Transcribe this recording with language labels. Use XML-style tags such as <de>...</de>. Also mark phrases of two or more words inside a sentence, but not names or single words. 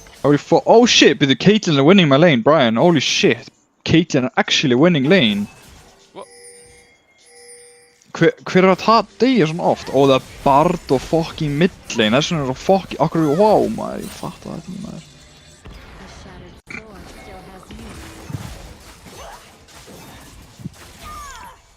<en>Oh shit, but the Caitlyn are winning my lane, Brian. Holy shit. Caitlyn are actually winning lane. What?</en> <is>Hver er að deyja svona oft? Ó, það er Bard og</is> <en>fucking midlane.</en> <is>Þess vegna er það fucking... Akkur er wow, maður. Ég fatt það ekki, maður.</is> <en>The shattered sword still has use.</en>